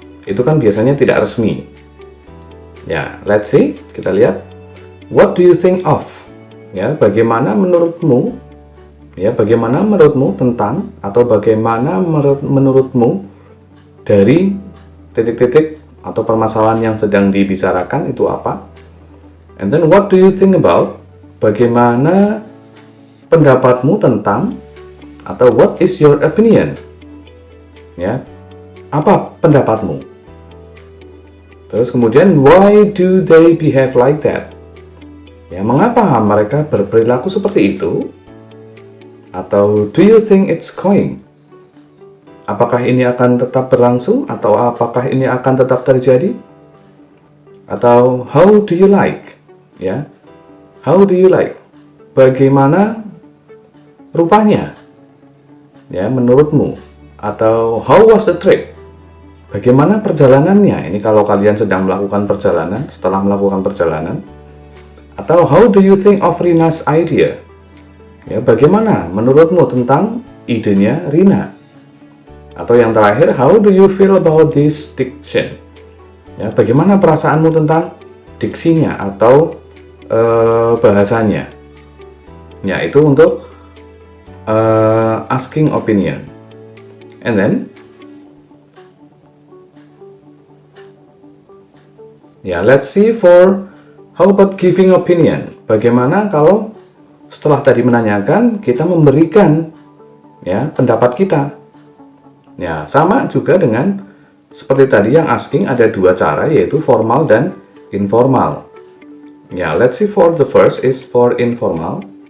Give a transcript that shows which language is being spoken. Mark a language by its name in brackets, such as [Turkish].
[Indonesian] Itu kan biasanya tidak resmi. Ya, [English] let's see, [Indonesian] kita lihat. [English] What do you think of? [Indonesian] Ya, bagaimana menurutmu? Ya, bagaimana menurutmu tentang, atau bagaimana menurutmu dari titik-titik atau permasalahan yang sedang dibicarakan itu apa. [English] And then what do you think about? [Indonesian] Bagaimana pendapatmu tentang, atau [English] what is your opinion? [Indonesian] Ya, apa pendapatmu? Terus kemudian [English] why do they behave like that? [Indonesian] Ya, mengapa mereka berperilaku seperti itu? Atau [English] do you think it's going? [Indonesian] Apakah ini akan tetap berlangsung atau apakah ini akan tetap terjadi? [English] Atau how do you like? Ya, how do you like? [Indonesian] Bagaimana rupanya? Ya, menurutmu? [English] Atau how was the trip? [Indonesian] Bagaimana perjalanannya? Ini kalau kalian sedang melakukan perjalanan, setelah melakukan perjalanan. [English] Atau how do you think of Rina's idea? [Indonesian] Ya, bagaimana menurutmu tentang idenya Rina? Atau yang terakhir, [English] how do you feel about this diction? [Indonesian] Ya, bagaimana perasaanmu tentang diksinya atau bahasanya? Ya, itu untuk asking opinion. [English] And then, ya, let's see for how about giving opinion. [Indonesian] Bagaimana kalau setelah tadi menanyakan, kita memberikan ya pendapat kita. Ya, sama juga dengan seperti tadi yang asking, ada dua cara, yaitu formal dan informal. [English] Ya, let's see for the first is for informal.